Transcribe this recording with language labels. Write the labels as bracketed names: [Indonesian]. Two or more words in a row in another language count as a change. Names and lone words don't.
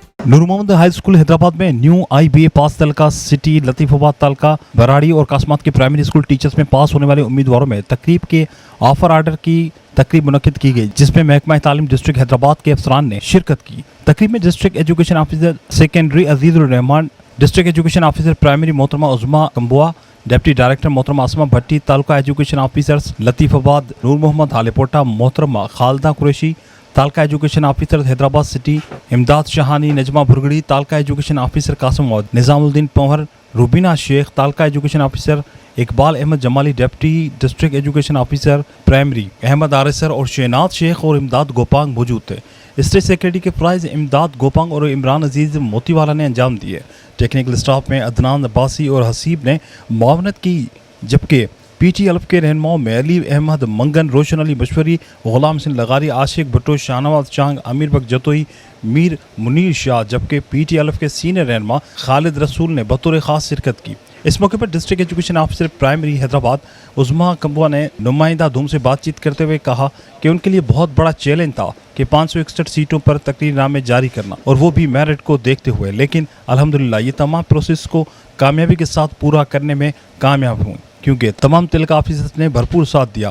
[Urdu] نور محمد ہائی اسکول حیدرآباد میں نیو IBA پاس تعلقہ سٹی، لطیف آباد تعلقہ، برڑی اور قاسمات کے [English] primary school teachers [Urdu] میں پاس ہونے والے امیدواروں میں تقریب کے [English] offer order [Urdu] کی تقریب منعقد کی گئی، جس میں محکمہ تعلیم ڈسٹرکٹ حیدرآباد کے افسران نے شرکت کی. تقریب میں [English] district education officer secondary [Urdu] عزیز الرحمان, [English] district education officer primary [Urdu] محترمہ عظمیٰ کمبوہ, [English] deputy director [Urdu] محترمہ عاصمہ بھٹی، تعلقہ [English] education officers [Urdu] لطیف آباد نور محمد ہالے پوٹا محترمہ خالدہ قریشی، تعلقہ [English] education officer [Urdu] حیدرآباد سٹی امداد شہانی، نجمہ بھرگڑی، تعلقہ [English] education officer [Urdu] قاسم نظام الدین پنور، روبینہ شیخ، تعلقہ [English] education officer [Urdu] اقبال احمد جمالی, [English] deputy district education officer primary [Urdu] احمد آریسر اور شہناز شیخ اور امداد گوپانگ موجود تھے. [English] state secretary [Urdu] کے پرائز امداد گوپانگ اور عمران عزیز موتی والا نے انجام دیے. [English] technical staff [Urdu] میں عدنان عباسی اور حسیب نے معاونت کی، جبکہ PTLF کے رہنماؤں میں علی احمد منگن، روشن علی مشوری، غلام سنگھ لغاری، عاشق بھٹو، شاہنواز چانگ، امیر بک جتوئی، میر منیر شاہ, جبکہ PTLF کے سینئر رہنما خالد رسول نے بطور خاص شرکت کی. اس موقع پر [English] district education officer primary [Urdu] حیدرآباد عظمیٰ کمبوہ نے نمائندہ دھوم سے بات چیت کرتے ہوئے کہا کہ ان کے لیے بہت بڑا چیلنج تھا کہ 561 سیٹوں پر تقریرنامے جاری کرنا، اور وہ بھی میرٹ کو دیکھتے ہوئے، لیکن الحمدللہ یہ تمام پروسیس کو کامیابی کے ساتھ پورا کرنے میں کامیاب ہوئے، کیونکہ تمام تعلقہ آفیسرز نے بھرپور ساتھ دیا.